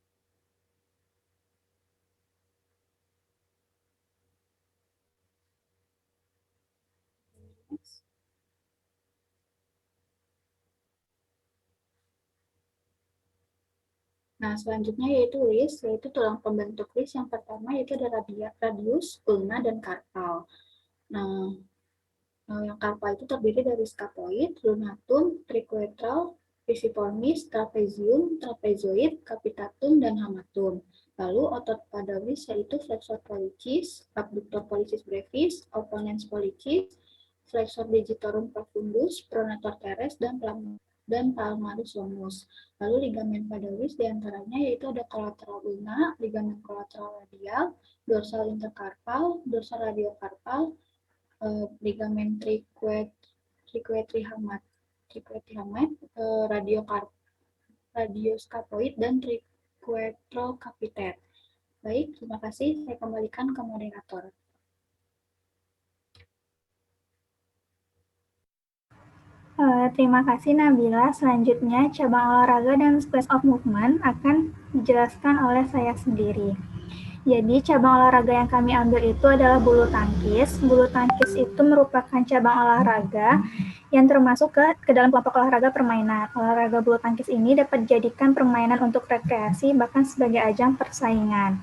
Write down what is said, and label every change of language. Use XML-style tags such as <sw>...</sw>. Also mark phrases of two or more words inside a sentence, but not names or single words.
<id>Nah, selanjutnya yaitu wrist, yaitu tulang pembentuk wrist yang pertama yaitu ada radius, ulna, dan carpal. Nah, yang carpal itu terdiri dari scapuloid, lunatum, triquetral, pisiformis, trapezium, trapezoid, capitatum, dan hamatum. Lalu otot pada wrist yaitu flexor pollicis, abductor pollicis brevis, opponens pollicis, flexor digitorum profundus, pronator teres, dan palmaris longus. Lalu ligamen pada wrist diantaranya yaitu ada kolateral ulna, ligamen kolateral radial, dorsal intercarpal, dorsal radiocarpal, ligamen triquetrihamat, radioscapoid, dan triquetrocapiter. Baik, terima kasih. Saya kembalikan ke moderator. Terima kasih Nabila. Selanjutnya, cabang olahraga dan</id> <en>class of movement</en> <id>akan dijelaskan oleh saya sendiri. Jadi, cabang olahraga yang kami ambil itu adalah bulu tangkis. Bulu tangkis itu merupakan cabang olahraga yang termasuk ke dalam kelompok olahraga permainan. Olahraga bulu tangkis ini dapat dijadikan permainan untuk rekreasi, bahkan sebagai ajang persaingan.</id>